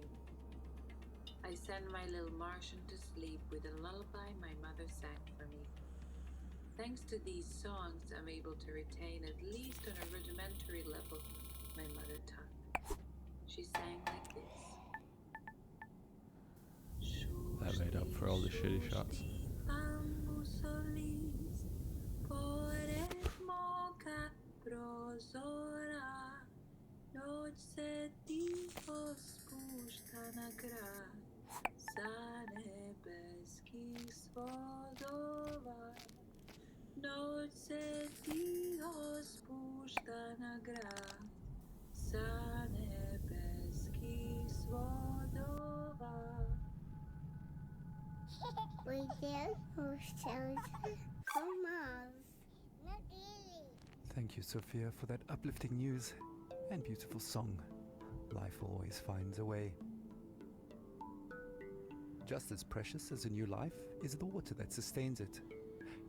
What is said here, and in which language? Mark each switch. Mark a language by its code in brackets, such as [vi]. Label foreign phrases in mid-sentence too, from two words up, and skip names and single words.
[en] I send my little Martian to sleep with a lullaby my mother sang for me. Thanks to these songs, I'm able to retain, at least on a rudimentary level, my mother tongue. She sang like this. That made up for all the shitty shots. [sr] Noć ticho spušta na grad sa nebeskih svodova. Noć se tiho spušta na grad sa nebeskih svodova. [en] Radio or changer from Mars. Not really. Thank you, Sophia, for that uplifting news and beautiful song. Life always finds a way. Just as precious as a new life is the water that sustains it.